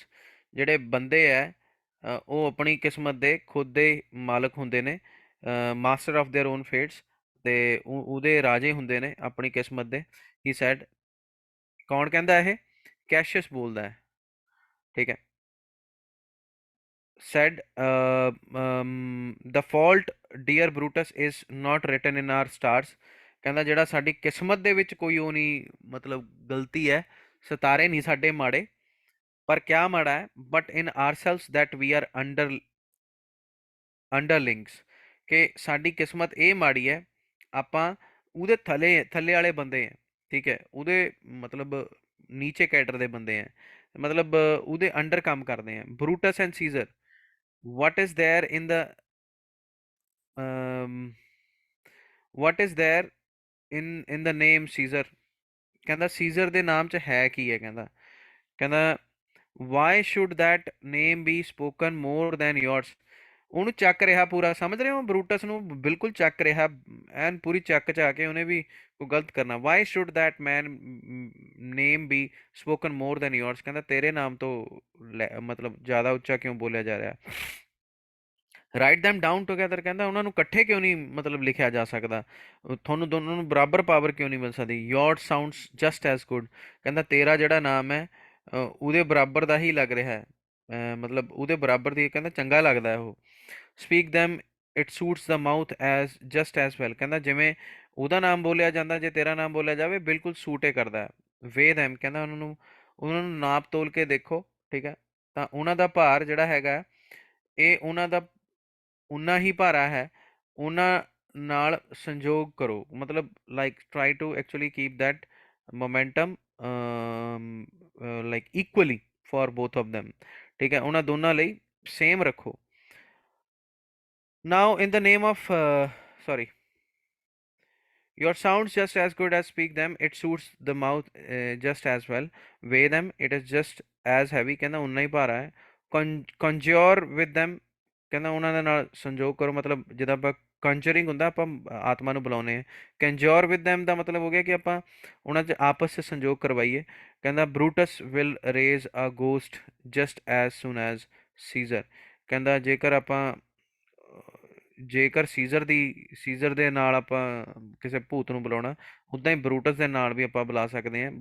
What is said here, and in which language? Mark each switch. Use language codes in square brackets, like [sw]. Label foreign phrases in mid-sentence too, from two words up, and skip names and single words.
[pa] ਜਿਹੜੇ ਬੰਦੇ ਹੈ ਉਹ ਆਪਣੀ ਕਿਸਮਤ ਦੇ ਖੁਦ ਦੇ ਮਾਲਕ ਹੁੰਦੇ ਨੇ, [en] master of their own fates, [pa] ਤੇ ਉਹਦੇ ਰਾਜੇ ਹੁੰਦੇ ਨੇ ਆਪਣੀ ਕਿਸਮਤ ਦੇ। [en] he said, [pa] ਕੌਣ ਕਹਿੰਦਾ ਇਹ? ਕੈਸ਼ੀਅਸ ਬੋਲਦਾ ਹੈ, ਠੀਕ ਹੈ। [en] said, the fault dear Brutus is not written in our stars। [pa] ਕਹਿੰਦਾ ਜਿਹੜਾ ਸਾਡੀ ਕਿਸਮਤ ਦੇ ਵਿੱਚ ਕੋਈ ਉਹ ਨਹੀਂ, ਮਤਲਬ ਗਲਤੀ ਹੈ, ਸਿਤਾਰੇ ਨਹੀਂ ਸਾਡੇ ਮਾੜੇ, ਪਰ ਕਿਆ ਮਾੜਾ ਹੈ, [en] but in ourselves that we are underlings, [pa] ਕਿ ਸਾਡੀ ਕਿਸਮਤ ਇਹ ਮਾੜੀ ਹੈ, ਆਪਾਂ ਉਹਦੇ ਥੱਲੇ ਥੱਲੇ ਵਾਲੇ ਬੰਦੇ ਹੈ, ਠੀਕ ਹੈ। ਉਹਦੇ ਮਤਲਬ ਨੀਚੇ ਕੈਡਰ ਦੇ ਬੰਦੇ ਹੈ, ਮਤਲਬ ਉਹਦੇ ਅੰਡਰ ਕੰਮ ਕਰਦੇ ਹੈ। ਬਰੂਟਸ ਐਂਡ ਸੀਜ਼ਰ, [en] what is there in the um, what is there in the name Caesar। [pa] ਕਹਿੰਦਾ ਸੀਜ਼ਰ ਦੇ ਨਾਮ 'ਚ ਹੈ ਕੀ ਹੈ, ਕਹਿੰਦਾ [en] why should that name be spoken more than yours। [pa] ਉਹਨੂੰ ਚੱਕ ਰਿਹਾ ਪੂਰਾ, ਸਮਝ ਰਹੇ ਹੋ? ਬਰੂਟਸ ਨੂੰ ਬਿਲਕੁਲ ਚੱਕ ਰਿਹਾ, ਐਨ ਪੂਰੀ ਚੱਕ ਚ ਆ ਕੇ ਉਹਨੇ ਵੀ ਕੋਈ ਗਲਤ ਕਰਨਾ। [en] why should that man name be spoken more than yours। [pa] ਕਹਿੰਦਾ ਤੇਰੇ ਨਾਮ ਤੋਂ ਮਤਲਬ ਜ਼ਿਆਦਾ ਉੱਚਾ ਕਿਉਂ ਬੋਲਿਆ ਜਾ ਰਿਹਾ। [en] write them down together, [pa] ਕਹਿੰਦਾ ਉਹਨਾਂ ਨੂੰ ਇਕੱਠੇ ਕਿਉਂ ਨਹੀਂ ਮਤਲਬ ਲਿਖਿਆ ਜਾ ਸਕਦਾ, ਤੁਹਾਨੂੰ ਦੋਨੋਂ ਨੂੰ ਬਰਾਬਰ ਪਾਵਰ ਕਿਉਂ ਨਹੀਂ ਮਿਲ ਸਕਦੀ। [en] yours sounds just as good, [pa] ਕਹਿੰਦਾ ਤੇਰਾ ਜਿਹੜਾ ਨਾਮ ਹੈ ਉਹਦੇ ਬਰਾਬਰ ਦਾ ਹੀ ਲੱਗ ਰਿਹਾ ਹੈ, ਮਤਲਬ ਉਹਦੇ ਬਰਾਬਰ ਦੀ, ਕਹਿੰਦਾ ਚੰਗਾ ਲੱਗਦਾ ਹੈ ਉਹ। [en] speak them it suits the mouth as just as well, [pa] ਕਹਿੰਦਾ ਜਿਵੇਂ ਉਹਦਾ ਨਾਮ ਬੋਲਿਆ ਜਾਂਦਾ, ਜੇ ਤੇਰਾ ਨਾਮ ਬੋਲਿਆ ਜਾਵੇ ਬਿਲਕੁਲ ਸੂਟੇ ਕਰਦਾ ਹੈ। [en] weigh them, [pa] ਕਹਿੰਦਾ ਉਹਨਾਂ ਨੂੰ ਨਾਪ ਤੋਲ ਕੇ ਦੇਖੋ, ਠੀਕ ਹੈ। ਤਾਂ ਉਹਨਾਂ ਦਾ ਭਾਰ ਜਿਹੜਾ ਹੈਗਾ, ਇਹ ਉਹਨਾਂ ਦਾ ਉਨਾ ਹੀ ਭਾਰਾ ਹੈ, ਉਹਨਾਂ ਨਾਲ ਸੰਜੋਗ ਕਰੋ, ਮਤਲਬ [en] like try to actually keep that momentum like equally for both of them, [pa] ਠੀਕ ਹੈ। ਉਹਨਾਂ ਦੋਨਾਂ ਲਈ ਸੇਮ ਰੱਖੋ। [en] now in the name of sorry, your sounds just as good as speak them it suits the mouth just as well, weigh them it is just as heavy, [pa] ਕਹਿੰਦਾ ਉਨਾ ਹੀ ਭਾਰਾ ਹੈ। [en] conjure with them, [pa] ਕਹਿੰਦਾ ਉਹਨਾਂ ਦੇ ਨਾਲ ਸੰਜੋਗ ਕਰੋ, ਮਤਲਬ ਜਿੱਦਾਂ ਆਪਾਂ ਕੰਜਰਿੰਗ ਹੁੰਦਾ, ਆਪਾਂ ਆਤਮਾ ਨੂੰ ਬੁਲਾਉਂਦੇ ਹਾਂ। [en] conjure with them [pa] ਦਾ ਮਤਲਬ ਹੋ ਗਿਆ ਕਿ ਆਪਾਂ ਉਹਨਾਂ 'ਚ ਆਪਸ 'ਚ ਸੰਜੋਗ ਕਰਵਾਈਏ। ਕਹਿੰਦਾ [en] Brutus will raise a ghost just as soon as Caesar, [pa] ਕਹਿੰਦਾ ਜੇਕਰ ਸੀਜ਼ਰ ਦੇ ਨਾਲ ਆਪਾਂ ਕਿਸੇ ਭੂਤ ਨੂੰ ਬੁਲਾਉਣਾ, ਉੱਦਾਂ ਹੀ ਬਰੂਟਸ ਦੇ ਨਾਲ ਵੀ ਆਪਾਂ ਬੁਲਾ ਸਕਦੇ ਹਾਂ।